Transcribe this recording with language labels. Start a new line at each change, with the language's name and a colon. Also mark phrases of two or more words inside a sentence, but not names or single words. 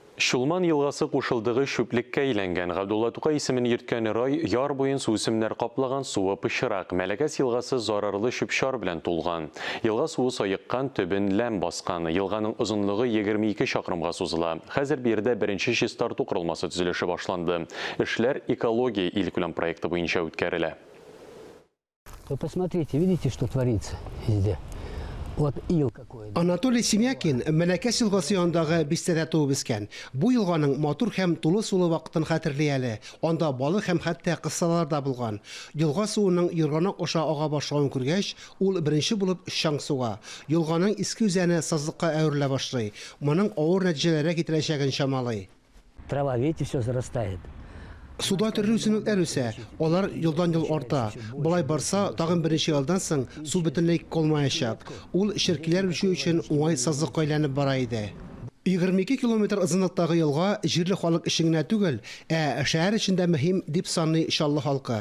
Tatar: Шулман елгасы кушылдыгы шүплеккә әйләнгән. Габдулла Тукай исемен йөрткән рай яр буен сусымнар каплаган суы пычрак. Мәләкәс елгасы зарарлы шүпшар белән тулган. Елга суы сайыккан, төбен ләм баскан. Елганың озынлыгы 22 чакрымга сузыла. Хәзер биредә беренче чистарту корылмасы төзелеше башланды. Эшләр экология илкүләм проекты буенча үткәрелә.
Russian: Вы посмотрите, видите, что творится везде? Вот ил какой.
Tatar: Анатолий Семякин Мәләкәс елгасы янындагы бистәдә туып үскән. Бу елганың матур һәм тулы сулы вакытын хәтерли әле. Анда балык һәм хәтта кыссалар да булган. Елга суының Йорганак аша ага башлаган күргәч, ул беренче булып чаң суга. Елганың иске үзәне сазлыкка әверелә башлый. Моның авыр нәтиҗәләргә китерәчәген чамалый.
Russian: Трава, видите, все зарастает.
Tatar: Суда төрле үсемлекләр үсә, алар елдан-ел арта. Болай барса, тагын беренче елдан соң су бөтенләй калмаячак. Ул ширкиләр үчү өчен уңай сазлыкка әйләнеп бара иде. 22 километр озынлыктагы елга җирле халык өчен генә түгел, шәһәр эчендә мөһим дип саный Чаллы халкы.